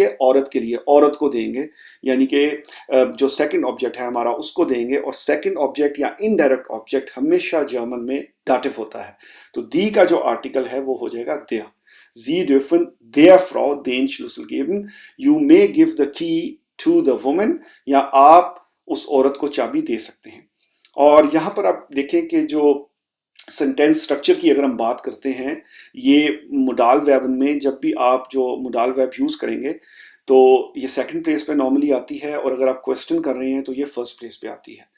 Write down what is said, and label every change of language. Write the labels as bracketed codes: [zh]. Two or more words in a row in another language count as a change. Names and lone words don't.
[hi] औरत के लिए, औरत को देंगे, यानी कि जो [en] second object [hi] है हमारा उसको देंगे। और [en] second object [hi] या [en] indirect object [hi] हमेशा जर्मन में दाटिव होता है, तो दी का जो आर्टिकल है वो हो जाएगा देयर। [de] Sie dürfen der Frau den Schlüssel geben. [en] You may give the key to the woman, [hi] या आप उस औरत को चाबी दे सकते हैं। और यहाँ पर आप देखें कि जो [en] sentence structure [hi] की अगर हम बात करते हैं, ये [en] modal verb [hi] में जब भी आप जो [en] modal verb use [hi] करेंगे तो ये [en] second place [hi] पे नॉर्मली आती है, और अगर आप क्वेश्चन कर रहे हैं तो ये [en] first place [hi] पे आती है।